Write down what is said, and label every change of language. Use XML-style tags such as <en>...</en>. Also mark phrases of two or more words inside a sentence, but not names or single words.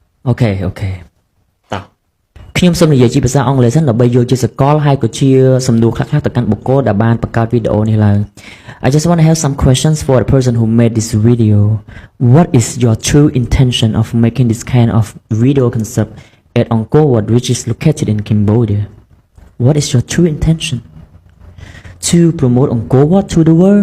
<en>Okay okay</en> <km>តោះខ្ញុំសូមនិយាយជាភាសាអង់គ្លេសសិនដើម្បីយកជាសកលហើយក៏ជាសំណួរខ្លះៗទៅកាន់បុគ្គលដែលបានបង្កើតវីដេអូនេះឡើង</km> <en>I just want to have some questions for the person who made this video. What is your true intention of making this kind of video concept at Angkor Wat, which is located in Cambodia? What is your true intention? To promote Angkor Wat to the world?</en>